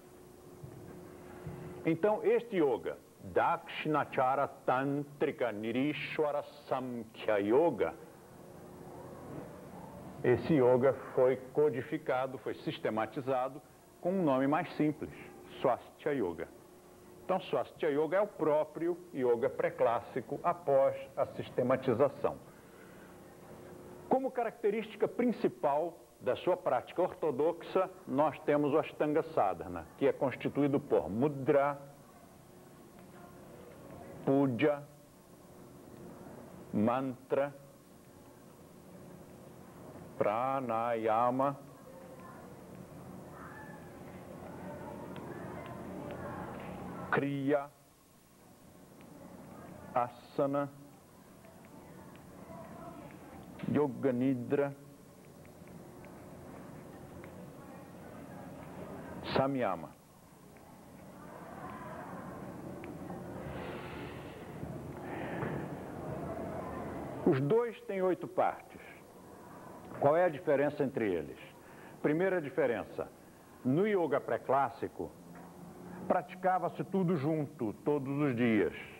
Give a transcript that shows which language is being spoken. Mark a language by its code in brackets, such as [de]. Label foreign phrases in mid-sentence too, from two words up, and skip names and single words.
[pt] Então, este yoga, Dakshinachara Tantrika Nirishwara Samkhya Yoga, esse yoga foi codificado, foi sistematizado com um nome mais simples, Swastika Yoga. Então, Swastika Yoga é o próprio yoga pré-clássico após a sistematização. Como característica principal da sua prática ortodoxa, nós temos o Ashtanga Sadhana, que é constituído por Mudra, Puja, Mantra, Pranayama, Kriya, Asana, Yoga Nidra, Samyama. Os dois têm 8 partes. Qual é a diferença entre eles? Primeira diferença, no yoga pré-clássico, praticava-se tudo junto, todos os dias.